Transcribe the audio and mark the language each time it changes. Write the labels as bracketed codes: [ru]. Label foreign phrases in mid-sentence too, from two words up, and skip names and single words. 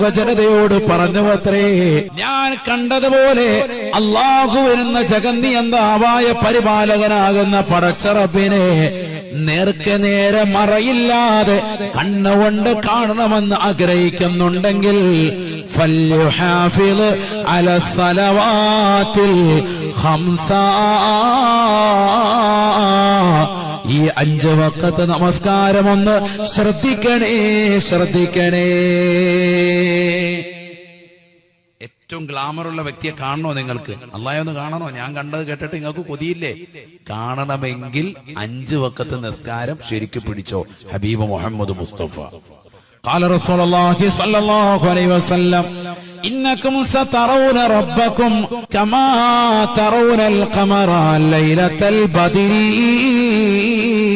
[ml] ജനതയോട് പറഞ്ഞുവത്രേ, ഞാൻ കണ്ടതുപോലെ അല്ലാഹു എന്ന ജഗന്നിയന്താവായ പരിപാലകനാകുന്ന പടച്ചറബിനെ നേർക്ക് നേരെ മറയില്ലാതെ കണ്ണുകൊണ്ട് കാണണമെന്ന് ആഗ്രഹിക്കുന്നുണ്ടെങ്കിൽ [ar] فليحافظ على الصلوات الخمس, [ml] ഈ 5 വഖത്ത് നമസ്കാരമൊന്ന് ശ്രദ്ധിക്കണേ. ഏറ്റവും ഗ്ലാമറുള്ള വ്യക്തിയെ കാണണോ നിങ്ങൾക്ക്? അല്ലാഹയെ ഒന്ന് കാണണോ? ഞാൻ കണ്ടത് കേട്ടിട്ട് നിങ്ങൾക്ക് കൊതിയില്ലേ? കാണണമെങ്കിൽ 5 വഖത്ത് നിസ്കാരം ശരിക്കും പിടിച്ചോ. [ar] ഹബീബ് മുഹമ്മദ് മുസ്തഫ قال رسول الله صلى الله عليه وسلم إنكم سترون ربكم كما ترون القمر ليلة البدر.